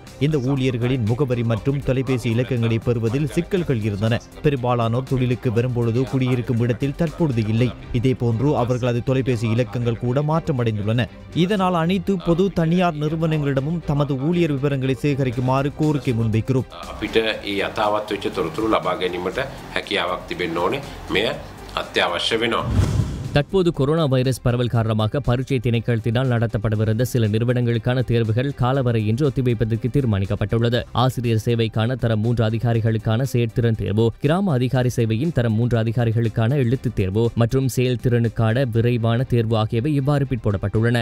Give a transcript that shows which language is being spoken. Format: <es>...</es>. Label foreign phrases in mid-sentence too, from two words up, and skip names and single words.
<ta>இந்த ஊழியர்களின் முகவரி மற்றும் தொலைபேசி இலக்கங்களை பெறுவதில் சிக்கல்கள் இருந்தன. பெரும்பாலானோர் தொழிலுக்கு வரும்பொழுது குடியிருக்கும் இடத்தில் தற்பொழுது இல்லை. இதேபோன்று அவர்களது தொலைபேசி இலக்கங்கள் கூட மாற்றமடைந்துள்ளன. இதனால் அனைத்து பொது தனியார் நிறுவனங்களிடமும் தமது ஊழியர் விவரங்களை சேகரிக்குமாறு கோரிக்கை முன்வைக்கிறோம்.</ta> <si>අපිට ඒ යථාවත් වෙච්ච තොරතුරු ලබා ගැනීමට හැකියාවක් තිබෙන්න ඕනේ. මෙය අත්‍යවශ්‍ය වෙනවා.</si> <ta>தற்போது கொரோனா வைரஸ் பரவல் காரணமாக பரீட்சை திணைக்களத்தினால் நடத்தப்படவிருந்த சில நிறுவனங்களுக்கான தேர்வுகள் காலவரையின்றி ஒத்திவைப்பதற்கு தீர்மானிக்கப்பட்டுள்ளது. ஆசிரியர் சேவைக்கான தரம் 3 அதிகாரிகளுக்கான செயற்திறன் தேர்வு, கிராம அதிகாரி சேவையின் தரம் 3 அதிகாரிகளுக்கான எழுத்துத் தேர்வு மற்றும் செயல்திறனுக்கான விரைவான தேர்வு ஆகியவை இவ்வாறு பிற்போடப்பட்டுள்ளன.</ta>